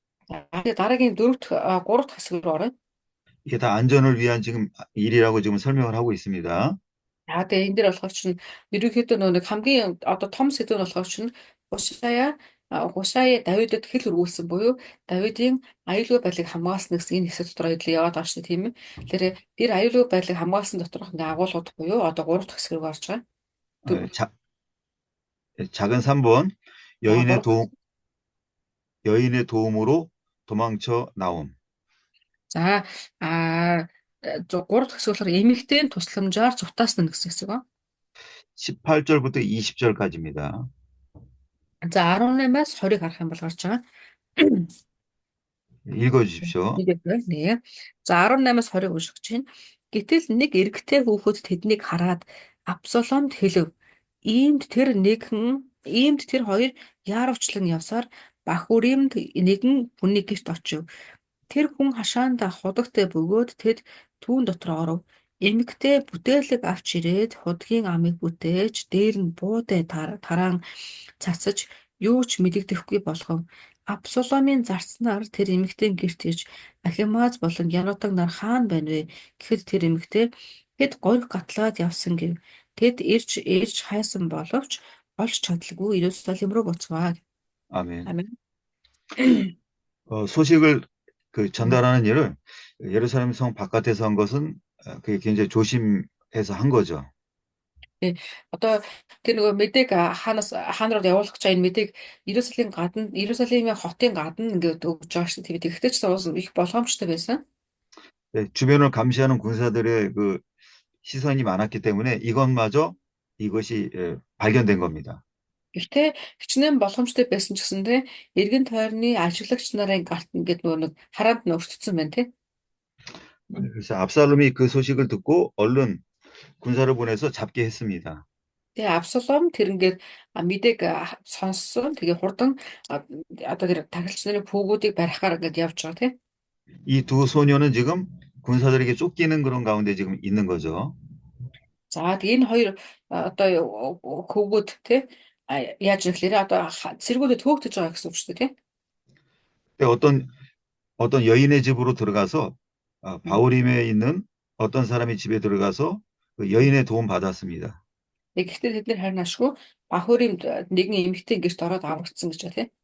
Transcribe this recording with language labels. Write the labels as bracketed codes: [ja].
[mn] дараагийн 3 дахь хэсэг рүү орё. [ko] 이게 다 안전을 위한 지금 일이라고 지금 설명을 하고 있습니다. [mn] Тэгээ энэ дэр болохоор чинь ерөнхийдөө нэг хамгийн одоо том сэдв нь болохоор чинь Хушая Давидд хэл өргүүлсэн буюу Давидын аюулгүй байдлыг хамгаалсан гэсэн энэ хэсэг дотор идэл яваад байгаа шүү дээ тийм ээ. Тэгэхээр тэр аюулгүй байдлыг хамгаалсан доторх ингээ агуулгууд буюу одоо 3 дахь хэсэг рүү орж байгаа. [ko] 작은 3번 여인의 도움으로 도망쳐 나옴. [mn] За 3 дахь хэсэг болохоор эмэгтэйн тусламжаар зутаасна гэсэн хэсэг ба. [ko] 18절부터 20절까지입니다. [mn] За 18-аас 20-ыг харах юм бол гарч байгаа. [ko] 읽어주십시오. [mn] 네. За 18-аас 20-ыг уншиж чинь. Гэтэл нэг эрэгтэй хүүхэд тэднийг хараад Абсаломд хэлв. Иймд тэр нэгэн Иймд тэр хоёр яарвчлан явсаар Бахуримд нэгэн хүний гэрт очив. Тэр хүн хашаанда худагтай бөгөөд тэд түүн дотор оров. Эмэгтэй бүтээлэг авч ирээд худгийн амыг бүтээж дээр нь буудай тараан цацаж юу ч мэдэгдэхгүй болгов. Абсаломын зарцнаар тэр эмэгтэй гэрт ирж Ахимааз болон Янутаг нар хаана байна вэ гэхэд тэр эмэгтэй тэд гориг гатлаад явсан гэв. Тэд ирж хайсан боловч олж чадалгүй Иерусалим руу буцваа. [ko] 아멘. 아멘. 소식을 그 전달하는 일을 예루살렘 성 바깥에서 한 것은 그게 굉장히 조심해서 한 거죠. [mn] Тий. Одоо тэр нөгөө мэдээг хаанаар явуулах гэж байгаа энэ мэдээг Иерусалимийн хотын гадна ингээд өгж байгаа шүү дээ. Тэгэхдээ ч бас их болгоомжтой байсан. [ko] 네, 주변을 감시하는 군사들의 그 시선이 많았기 때문에 이것이 발견된 겁니다. [mn] Гэхдээ хичнээн болгоомжтой байсан ч гэсэндээ эргэн тойрны ажиглагч нарын гарт ингээд нөгөө нэг хараанд нь өртсөн байна тий. [ko] 그래서 압살롬이 그 소식을 듣고 얼른 군사를 보내서 잡게 했습니다. [mn] Тэгээ Абсалом тэр ингээд мэдээг сонссон. Тэгээ хурдан одоо тэр тахилч нарын пүүгүүдийг барихаар ингээд явж байгаа тий. [ko] 이 두 소녀는 지금 군사들에게 쫓기는 그런 가운데 지금 있는 거죠. [mn] За тэгээ энэ хоёр одоо хөвгүүд тий яаж ирэхлээр одоо цэргүүдэд хөөгдөж байгаа гэсэн үг шүү дээ тий. [ko] 근데 어떤 여인의 집으로 들어가서 바울임에 있는 어떤 사람의 집에 들어가서 그 여인의 도움 받았습니다. [mn] Гэхдээ тэд нэр харин ашгүй Бахуримд нэгэн эмэгтэй гэрт ороод аврагдсан гэж байна тий.